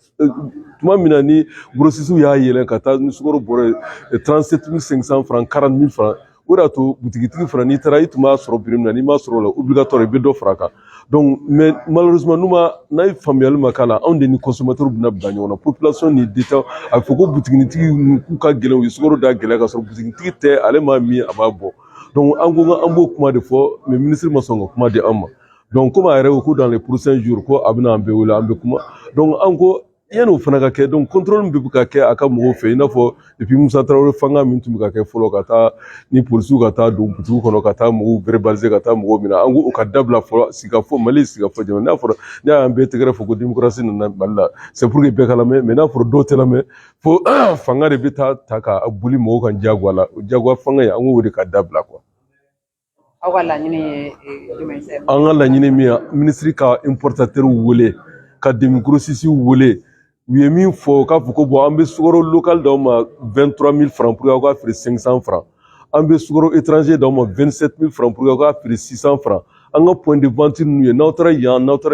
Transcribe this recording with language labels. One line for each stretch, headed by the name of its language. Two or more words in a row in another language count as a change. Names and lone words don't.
Bambara: tuma min na ni grossistes y'a yɛlɛ ka taa ni sukaro bɔra 37 500 francs 40 000 francs o de y'a to butigitigi fana n'i taara i tun b'a sɔrɔ prix min na n'i m'a sɔrɔ o la obligatoire i bɛ dɔ fara a kan
French: donc mais malheureusement
Bambara: n'a ye faamuyali ma k'a la anw de ni consommateurs bɛna bila ɲɔgɔn na population ni détaillants a bɛ fɔ ko butigitigi k'u ka gɛlɛn u ye sukaro da gɛlɛya ka sɔrɔ butigitigi tɛ ale m'a min a b'a bɔ donc an ko an b'o kuma de fɔ
French: mais ministre
Bambara: ma sɔn ka kuma di an ma
French: donc comme
Bambara: a yɛrɛ ko
French: dans les prochains jours
Bambara: ko a bɛna an bɛɛ wele an bɛ kuma donc an ko yan'o fana ka kɛ
French: donc contrôle
Bambara: min bɛ ka kɛ a ka mɔgɔw fɛ i n'a fɔ depuis Musa Traoré fanga min tun bɛ ka kɛ fɔlɔ ka taa ni polisiw ka taa don butigiw kɔnɔ ka taa mɔgɔw verbaliser ka taa mɔgɔw minɛ an ko o ka dabila fɔlɔ sigafɔ Mali sigafɔ jamana n'a fɔra n'a y'an bɛɛ tɛgɛrɛ fɔ ko démocratie nana Mali la
French: c'est pour que
Bambara: bɛɛ ka lamɛn mais n'a fɔra dɔw tɛ lamɛn fo fanga de bɛ ta ka boli mɔgɔw kan diyagoya la o diyagoya fanga ye an k'o de ka dabila quoi. Aw ka laɲini ye jumɛn ye? An ka laɲini min ye ministre ka importateur wele ka demi-grossistes wele u ye min fɔ k'a fɔ ko bon an bɛ sukaro local d'aw ma 23 000
French: francs pour que
Bambara: aw ka feere 500 francs an bɛ sukaro étranger d'aw ma 27 000
French: francs pour que
Bambara: aw ka feere 600 francs an ka
French: point de vente
Bambara: ninnu ye n'aw taara yan